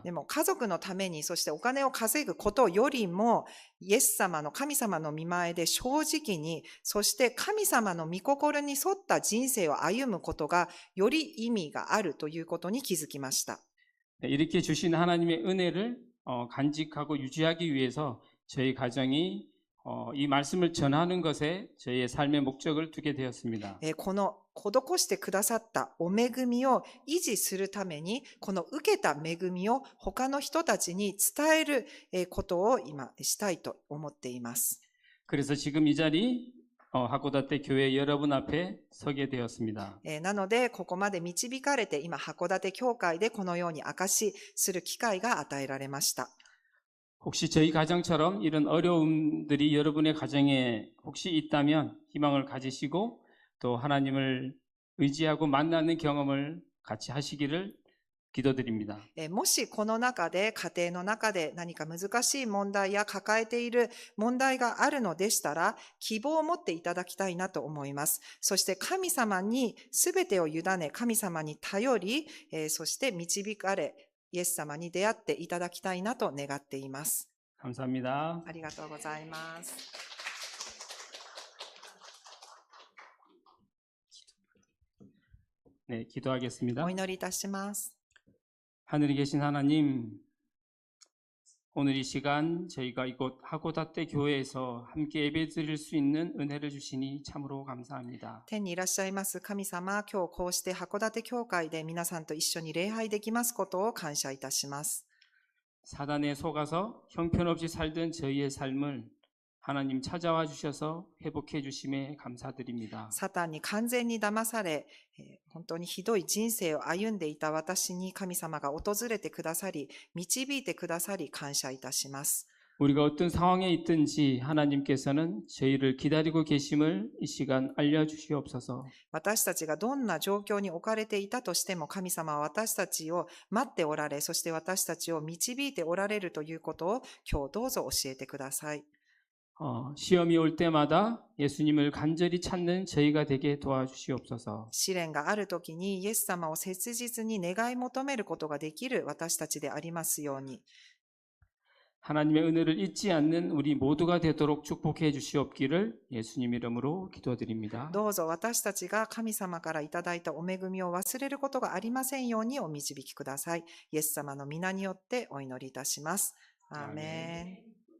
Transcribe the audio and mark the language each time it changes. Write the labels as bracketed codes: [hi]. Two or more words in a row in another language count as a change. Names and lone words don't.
[ja] でも家族のために、そしてお金を稼ぐことよりも、イエス様の神様の御前で正直に、そして神様の御心に沿った人生を歩むことがより意味があるということに気づきました。 [ko] 네, 이렇게 주신 하나님의 은혜를 간직하고 유지하기 위해서 저희 가정이 이 말씀을 전하는 것에 저희의 삶의 목적을 두게 되었습니다. [ja] この施してくださったお恵みを維持するために、この受けた恵みを他の人たちに伝えることを今したいと思っています。 [ko] 그래서 지금 이 자리 하코다테 교회 여러분 앞에 서게 되었습니다. [ja] なので、ここまで導かれて、今、函館教会でこのように証しする機会が与えられました。 [ko] 혹시 저희 가정처럼 이런 어려움들이 여러분의 가정에 혹시 있다면 희망을 가지시고 또 하나님을 의지하고 만나는 경험을 같이 하시기를 기도드립니다. [ja] もしこの中で、家庭の中で何か難しい問題や抱えている問題があるのでしたら、希望を持っていただきたいなと思います。そして神様に全てを委ね、神様に頼り、そして導かれ、イエス様に出会っていただきたいなと願っています。 [ko] 감사합니다. [ja] ありがとうございます。 [ko] 네, 기도하겠습니다. [ja] お祈りいたします。 [ko] 하늘에 계신 하나님, 오늘 이 시간 저희가 이곳 하코다테 교회에서 함께 예배드릴 수 있는 은혜를 주시니 참으로 감사합니다. [ja] 天にいらっしゃいます神様、今日こうして函館教会で皆さんと一緒に礼拝できますことを感謝いたします。 [ko] 사단에 속아서 형편없이 살던 저희의 삶을 하나님 찾아와 주셔서 회복해 주심에 감사드립니다. [ja] サタンに完全に騙され、本当にひどい人生を歩んでいた私に神様が訪れてくださり、導いてくださり感謝いたします。 [ko] 우리가 어떤 상황에 있든지 하나님께서는 저희를 기다리고 계심을 이 시간 알려주시옵소서. [ja] 私たちがどんな状況に置かれていたとしても、神様は私たちを待っておられ、そして私たちを導いておられるということを今日どうぞ教えてください。 [ko] 시험이 올 때마다 예수님을 간절히 찾는 저희가 되게 도와주시옵소서. [ja] 試練があるときにイエス様を切実に願い求めることができる私たちでありますように。 [ko] 하나님의 은혜를 잊지 않는 우리 모두가 되도록 축복해 주시옵기를 예수님 이름으로 기도드립니다. [ja] どうぞ私たちが神様からいただいたお恵みを忘れることがありませんようにお導きください。イエス様の皆によってお祈りいたします。アーメン。